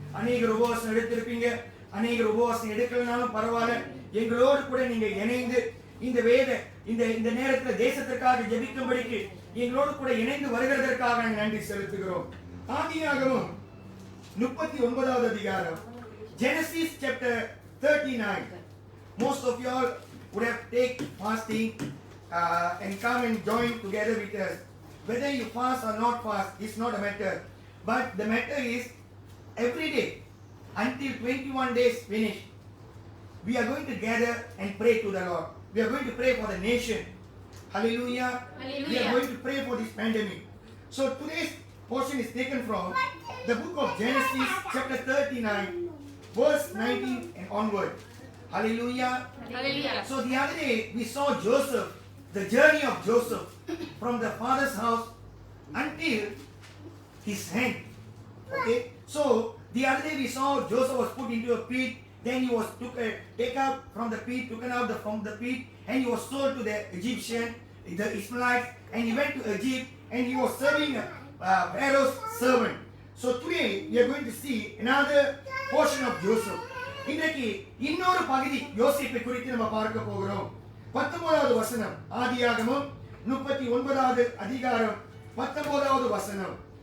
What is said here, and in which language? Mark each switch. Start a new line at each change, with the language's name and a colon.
Tamil: அநேகர் உபவாசம் எடுத்திருப்பீங்க, அநேகர் உபவாசம் எடுக்கலனாலும் பரவாயில்ல, எங்களோடு கூட நீங்க இணைந்து இந்த இந்த நேரத்தில் தேசத்திற்காக ஜெபிக்கும்படிக்கு எங்களோடு கூட இணைந்து வருகிறதற்காக நாங்கள் நன்றி செலுத்துகிறோம். ஆதியாகமம் 39வது அதிகாரம்,
English: Genesis chapter 39. Most of you all would have taken fasting and come and join together with us. Whether you fast or not fast is not a matter, but the matter is every day until 21 days finish, we are going to gather and pray to the Lord. We are going to pray for the nation. Hallelujah. Hallelujah. We are going to pray for this pandemic. So today's portion is taken from the book of Genesis chapter 39 verse 19 and onward. Hallelujah. Hallelujah. So the other day we saw Joseph, the journey of Joseph from the father's house until his hand. Okay. So the other day we saw Joseph was put into a pit. Then he was taken out from the pit, taken out from the pit, and he was sold to the Egyptian, the Ishmaelites, and he went to Egypt, and he was serving Pharaoh's servant. So today we are going to see another portion of Joseph.
Tamil: இன்றைக்கு இன்னொரு பகுதி யோசேப்பை குறித்து நம்ம பார்க்க போகிறோம். 19வது வசனம், ஆதியாகமம் 39வது அதிகாரம் 19வது வசனம்.